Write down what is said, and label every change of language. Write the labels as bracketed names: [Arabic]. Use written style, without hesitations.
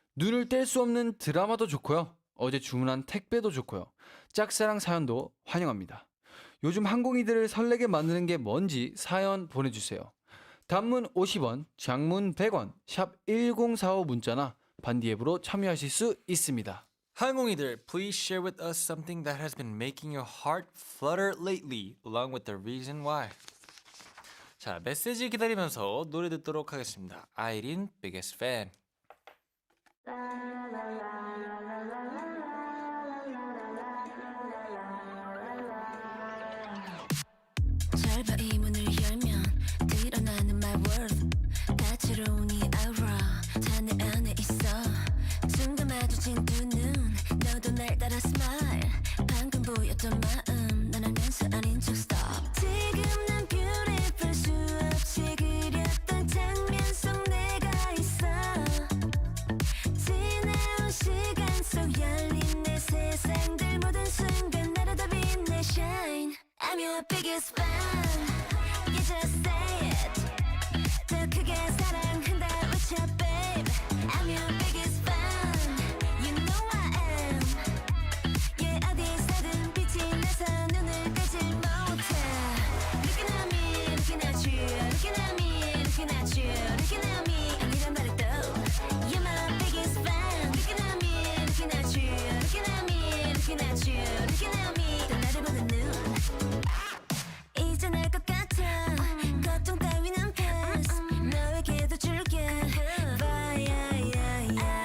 [Korean] 눈을 뗄 수 없는 드라마도 좋고요. 어제 주문한 택배도 좋고요. 짝사랑 사연도 환영합니다. 요즘 항공이들을 설레게 만드는 게 뭔지 사연 보내주세요. 단문 50원, 장문 100원, 샵 1045 문자나 반디 앱으로 참여하실 수 있습니다. 항공이들, [English] please share with us something that has been making your heart flutter lately, along with the reason why. [Korean] 자, 메시지 기다리면서 노래 듣도록 하겠습니다. 아이린 biggest fan. 잘 봐 이 문을 열면 드러나는 [English] my world [Korean] 다채로운 이 [English] aura [Korean] 다 내 안에 있어 순간 마주친 두 눈 너도 날 따라 [English] smile [Korean] 방금 보였던 마음 난 알면서 아닌 척 [English] stop [Korean] 지금 난 [English] beautiful [Korean] 수없이 그렸던 장면 속 내가 있어 지나온 시간 속 열린 내 세상들 모든 순간 나를 다 빛내 [English] shine I'm your biggest fan. You just say it. [Korean] 더 크게 사랑한다 외쳐, [English] babe. I'm your biggest fan. You know I am. Yeah, [Korean] 어디서든 빛이 나서 눈을 떼질 못해. [English] Looking at me, looking at you. Looking at me, looking at you. Looking at me, [Korean] 아니란 말을 또. [English] You're my biggest fan. Looking at me, looking at you. Looking at me, looking at you. Looking at me, [Korean] 또 나를 보는 눈. 이제 날 것 같아 걱정 따위는 패스 너에게도 줄게 [English] Bye, yeah, yeah, yeah.